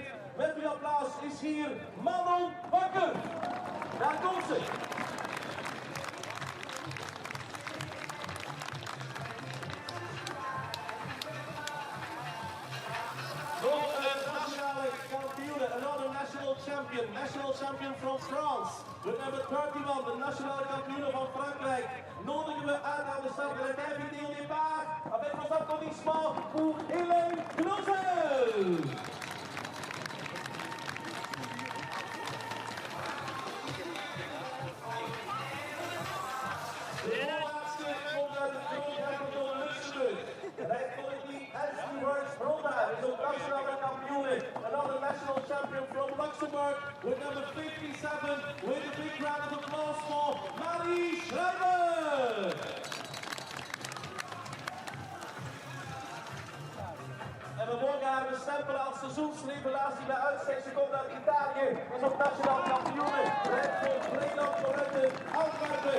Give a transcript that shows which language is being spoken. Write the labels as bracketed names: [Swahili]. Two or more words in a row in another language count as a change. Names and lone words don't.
[Dutch] Met uw applaus is hier Manon Bakker. Daar komt ze. Nog een nationale kampioen, [English] another national champion from France. [Dutch] De nummer 31, de nationale kampioen van Frankrijk, nodigen we uit aan de start. En hij vindt [French] au départ, avec vos applaudissements pour Hélène Knozzel. [Dutch] De laatste komt uit het Groot-Hertogdom Luxemburg. Rijdt voor het team Works Ronda is ook nationale kampioen. [English] Another national champion from Luxembourg with number 57 with a big round of applause for Marie Schreiber. [Dutch] En we mogen haar bestempelen als seizoensrevelatie bij uitstek. Ze komt uit Italië, is ook nationaal kampioen. Rijdt voor Greyland Corendon, Antwerpen.